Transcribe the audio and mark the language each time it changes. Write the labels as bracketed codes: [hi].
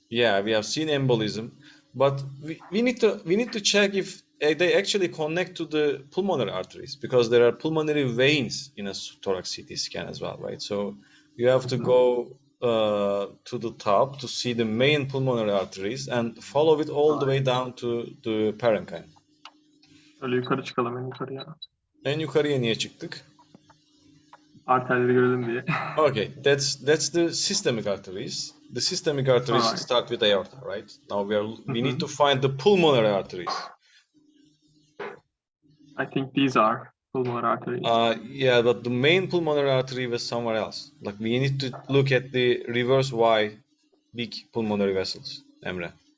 [en] Yeah, we have seen embolism, but we need to check if they actually connect to the pulmonary arteries, because there are pulmonary veins in a thorax CT scan as well, right? So you have to go to the top to see the main pulmonary arteries and follow it all the way down to the parenchyma. [tr] Öyle yukarı çıkalım, en yukarıya. En yukarıya niye çıktık? Arterleri görelim diye. [en] Okay, that's the systemic arteries. The systemic arteries start with aorta, right? Now we need to find the pulmonary arteries. I think these are pulmonary arteries. Yeah, but the main pulmonary artery was somewhere else. Like, we need to look at the reverse Y big pulmonary vessels, Emre.